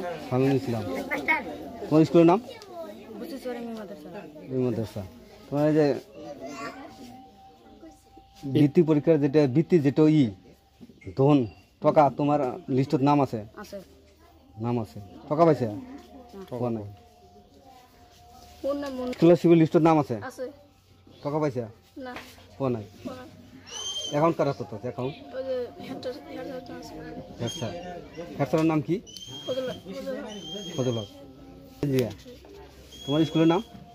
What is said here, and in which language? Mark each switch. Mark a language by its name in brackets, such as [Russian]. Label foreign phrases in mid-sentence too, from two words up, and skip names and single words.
[Bangla] শামীম ইসলাম। তোমার স্কুলের নাম? বুঝিছারি মাদ্রাসা। এই মাদ্রাসা। তোমার এই যে বৃত্তি পরীক্ষার যেটা বৃত্তির যেটা ধন টাকা তোমার লিস্টত নাম আছে? আছে। নাম আছে। টাকা পাইছে? [Assamese] পোৱা নাই। [Bangla] কোন নাম? স্কলারশিপের লিস্টত নাম আছে? আছে। টাকা পাইছে? না। [Assamese] পোৱা নাই। [Bangla] অ্যাকাউন্ট কার হাতত আছে? অ্যাকাউন্ট ওই যে হেডটা আছে। হেডস্যার। হেডস্যারের নাম কি? ফজল ফজল হক। জিয়া, তোমার স্কুলের নাম?